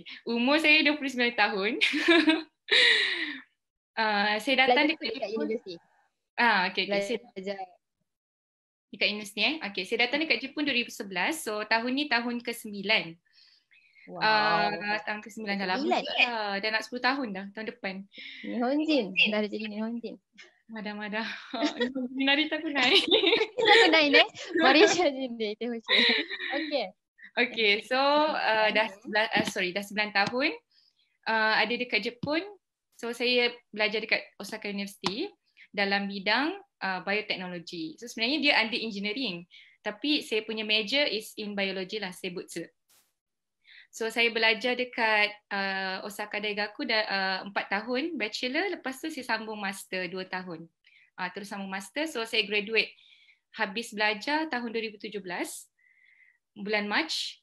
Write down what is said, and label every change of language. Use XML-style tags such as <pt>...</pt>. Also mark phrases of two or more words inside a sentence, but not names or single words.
<ms>Umur saya 29 tahun. Saya datang dekat universiti. Okay. Dekat universiti Okay, saya datang dekat Jepun 2011. So tahun ni tahun ke-9. Wow. Tahun ke-9 dah lama dah. Dah nak 10 tahun dah tahun depan. Nihonjin. Dah jadi Nihonjin. Mada.</ms> <ja>Minari takunai. Takunai Malaysia jinde. Okay,</ja> <ms>so dah 9 tahun ada dekat Jepun. So saya belajar dekat Osaka University dalam bidang bioteknologi. So sebenarnya dia under engineering, tapi saya punya</ms> <en>major is in biology</en> <ms>lah, seibutsu. So saya belajar dekat Osaka Daigaku 4 tahun bachelor, lepas tu saya sambung master 2 tahun. Terus sambung master, so saya graduate habis belajar tahun 2017 bulan Mac.</ms>